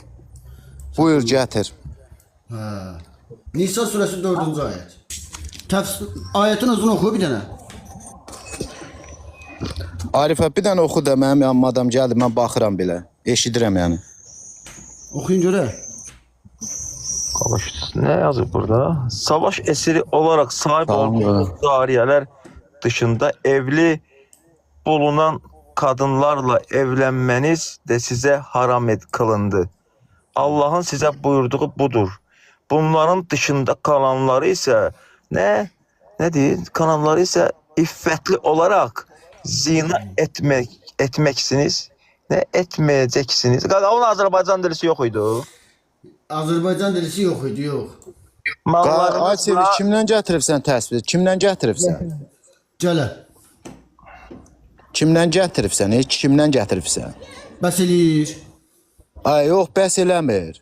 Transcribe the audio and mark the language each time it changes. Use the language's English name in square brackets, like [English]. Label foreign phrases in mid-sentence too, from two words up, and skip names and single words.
[Azerbaijani] Buyur, gətir. Nisa surəsi 4-cü ayət. Ayətin özünü oxu bir dənə. Arifə, bir dənə oxu da mənim yanıma adam gəldi, mən baxıram belə. Eşidirəm yəni. Oxuyun görək. [Turkish] Ne yazıyor burada? Savaş esiri olarak sahip olduğunuz cariyələr dışında evli bulunan kadınlarla evlenmeniz de size haram kılındı. Allah'ın size buyurduğu budur. Bunların dışında kalanları ise ne değil? Kalanları ise iffetli olarak zina etmeksiniz. Ne etmeyeceksiniz? Onun Azerbaycan dilisi yok idi. [Azerbaijani] Azərbaycan dilisi yox idi, yox. Ay Sevil, kimdən gətiribsən təsvir? Kimdən gətiribsən? Gələ. Kimdən gətiribsən? Kimdən gətiribsən? Bəs eləyir. Ay yox, bəs eləmir.